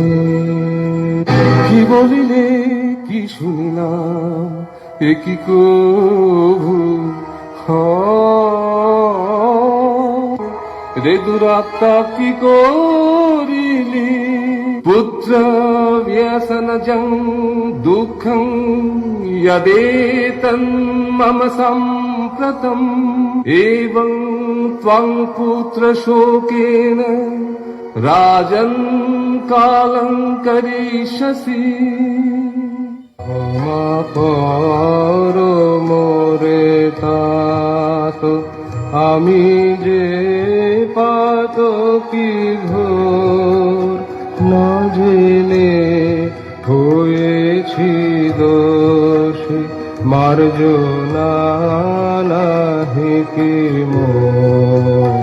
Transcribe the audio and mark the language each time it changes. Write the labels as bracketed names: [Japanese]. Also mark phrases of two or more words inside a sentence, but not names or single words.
[Bangla] কি বলিলে কি শুনিলাম, এ কি কভু রে দুরাত্মা কি করিলি, [Sanskrit] পুত্র ব্যসনজং দুঃখং यदेतं मम सम्प्रतं, एवं त्वं पुत्र शोकेन राजन् कालं करिष्यसि। [Bangla] ক্ষমা করো মোরে তাত, আমি যে পাতকী ঘোর না জেনে হয়েছি দোষী, মার্জনা নাহি কি মোর।